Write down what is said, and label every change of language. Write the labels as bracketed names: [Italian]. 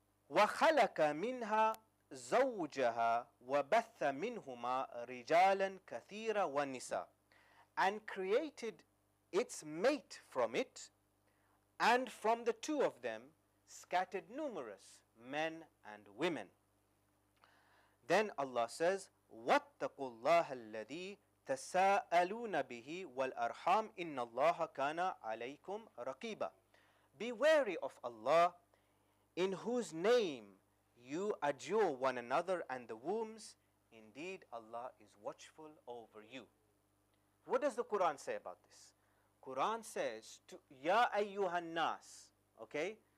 [Arabic] وَخَلَقَ مِنْهَا زَوْجَهَا وَبَثَّ مِنْهُمَا رِجَالًا كَثِيرًا وَالنِّسَاءَ, [English] and created its mate from it, and from the two of them scattered numerous men and women. Then Allah says, [Arabic] وَاتَّقُوا اللَّهَ الَّذِي تَسَاءَلُونَ بِهِ وَالْأَرْحَامِ إِنَّ اللَّهَ كَانَ عَلَيْكُمْ رَقِيبًا. [English] Be wary of Allah, in whose name you adjure one another and the wombs. Indeed, Allah is watchful over you. What does the Quran say about this? Quran says, to Ya ayyuhan nas, okay?